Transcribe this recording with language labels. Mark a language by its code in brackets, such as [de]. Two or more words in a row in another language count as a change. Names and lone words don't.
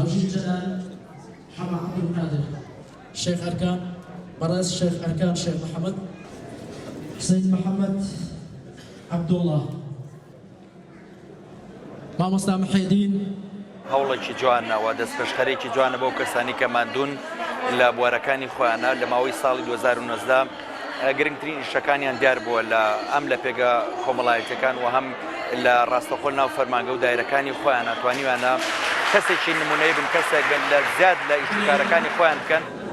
[ckb] جلال حما عبد القادر شيخ أركان براس شيخ أركان شيخ محمد سيد محمد عبد الله مامۆستا محێدین هەوڵێکی جوانەوە دەستپێشخەرێکی جوانە بۆ کەسانی کە ماندوون لە بوارەکانی خۆیانە لە ماوەی ساڵی 2019 گرنگترین ئیشەکانیان دیار بووە لە ئەم لە پێگە کۆمەڵایەتەکان و هەم لە ڕاستەخۆ ناو فەرمانگە و دایرەکانی خۆیان ناتوانیوانە کەسێکی نمونەیە بن کەسێک لە زیاد لە ئیشکارەکانی خۆیان بکەن.